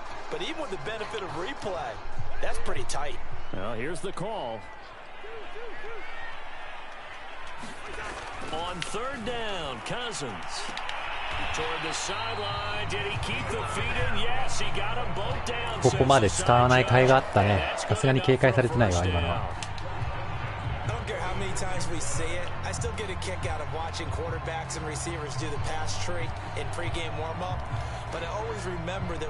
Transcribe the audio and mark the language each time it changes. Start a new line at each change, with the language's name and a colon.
English: But even with the benefit of replay, that's pretty tight. Well, here's the call. On 3rd down, Cousins. Toward the sideline. Did he keep the feet in? Yes, he got them both down.
Japanese: ここまで使わない甲斐があったね。さすがに警戒されてないわ今のは。
English: I don't care how many times we see it. I still get a kick out of watching quarterbacks and receivers do the pass tree in pregame warm-up. But I always remember that